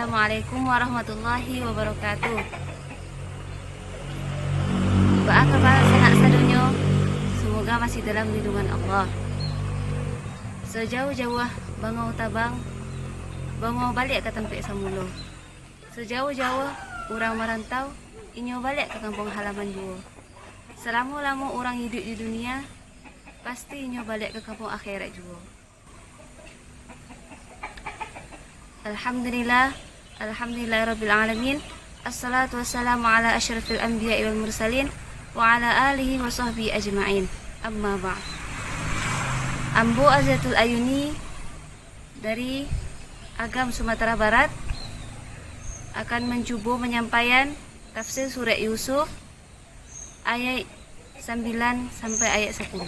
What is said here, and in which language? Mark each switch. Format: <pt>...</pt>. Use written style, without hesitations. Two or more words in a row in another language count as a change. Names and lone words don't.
<ar>السلام عليكم ورحمة الله وبركاته.</ar> <min>Ba'a kabar sanak sadonyo, semoga masih dalam lindungan Allah. Sejauh-jauh bangau tabang, bangau balik ke tempat samulo. Sejauh-jauh orang merantau, inyo balik ke kampung halaman juo. Selama-lama orang hidup di dunia, pasti inyo balik ke kampung akhirat juo.</min> <ar>الحمد لله رب العالمين. الصلاة والسلام على أشرف الأنبياء والمرسلين وعلى آله وصحبه أجمعين. أما بعد.</ar> <id>Ambo Azatul Ayuni dari Agam Sumatera Barat akan mencoba menyampaikan tafsir surat Yusuf ayat 9 sampai ayat 10.</id>